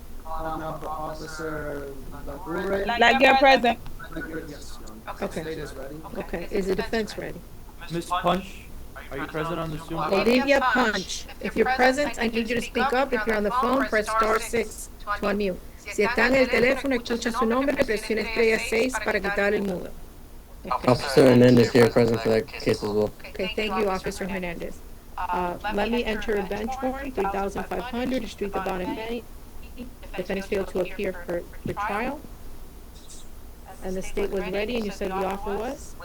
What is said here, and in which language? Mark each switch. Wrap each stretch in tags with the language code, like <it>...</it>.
<en>Calling out for Officer Laguerre. Like you're present. Yes, Your Honor. The Okay. state is ready. Okay, is the defense ready? Miss Punch, are you present on the Zoom call? Olivia Punch. If you're present, I need you to speak up. If you're on the phone, press *6 to unmute.</en> <es>Si está en el teléfono, escucha su nombre, presione estrella 6 para quitar el mudo.</es> <en>Okay. Officer Hernandez here, present for that case as well. Okay, thank you, Officer Hernandez. Let me enter a bench warrant, 3,500, Street of Don and Benny. Defendant failed to appear for the trial. And the state was ready, and you said the offer was?</en>